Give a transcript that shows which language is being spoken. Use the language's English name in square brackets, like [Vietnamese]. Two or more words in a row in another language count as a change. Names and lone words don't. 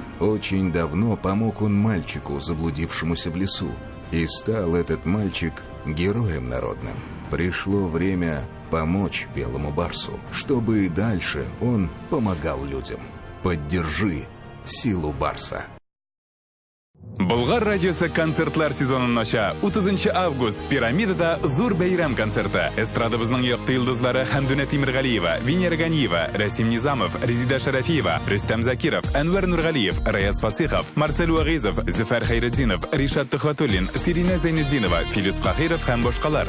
[Russian] Очень давно помог он мальчику, заблудившемуся в лесу, и стал этот мальчик героем народным. Пришло время помочь белому барсу, чтобы и дальше он помогал людям. Поддержи силу барса. [Tatar] Болгар радиосы концертлар сезонын ача. 30 август пирамидада зур бәйрәм концерты. Эстрадабызның якты йолдызлары Хәмдүнә Тимиргалиева, Венера Ганиева, Расим Низамов, Резида Шарафиева, Рөстәм Закиров, Әнвәр Нургалиев, Раяз Фасихов, Марсель Уагизов, Зөфәр Хәйретдинов, Ришат Тухватуллин, Сирина Зайнетдинова, Филис Кахиров һәм башкалар.